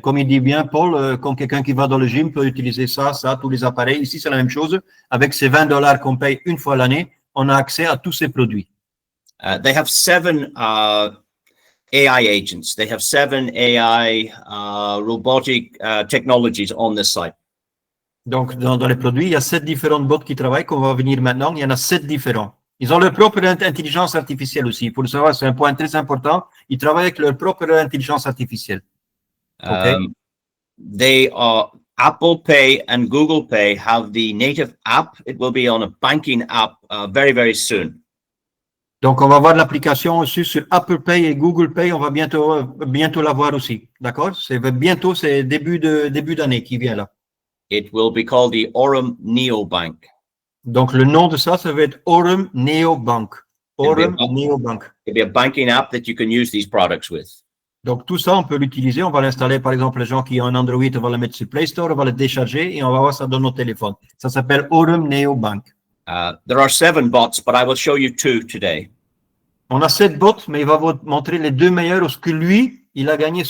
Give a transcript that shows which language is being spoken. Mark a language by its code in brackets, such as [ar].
[fr] Comme il dit bien Paul, comme quelqu'un qui va dans le gym peut utiliser ça, tous les appareils. Ici, c'est la même chose. Avec ces $20 qu'on paye une fois l'année, on a accès à tous ces produits. [en] They have 7 AI agents. They have 7 AI robotic technologies on this site. [fr] Donc, dans les produits, il y a 7 différentes bots qui travaillent, qu'on va venir maintenant. Il y en a 7 différents. Ils ont leur propre intelligence artificielle aussi. Il faut le savoir, c'est un point très important. Ils travaillent avec leur propre intelligence artificielle. [en] Okay. They are Apple Pay and Google Pay have the native app. It will be on a banking app very, very soon. [fr] Donc, on va voir l'application aussi sur Apple Pay et Google Pay. On va bientôt la voir aussi. D'accord? C'est bientôt, c'est début d'année qui vient là. [en] It will be called the Aurum Neobank. [fr] Donc, le nom de ça va être Aurum Neobank. Aurum Neobank. [en] It'll be a banking app that you can use these products with. [fr] Donc, tout ça, on peut l'utiliser. On va l'installer, par exemple, les gens qui ont un Android, on va le mettre sur Play Store, on va le décharger et on va voir ça dans nos téléphones. Ça s'appelle Aurum Neobank. [en] There are 7 bots, but I will show you 2 today. [fr] On a 7 bots, mais il va vous montrer les 2 meilleurs, ce que lui, il a gagné.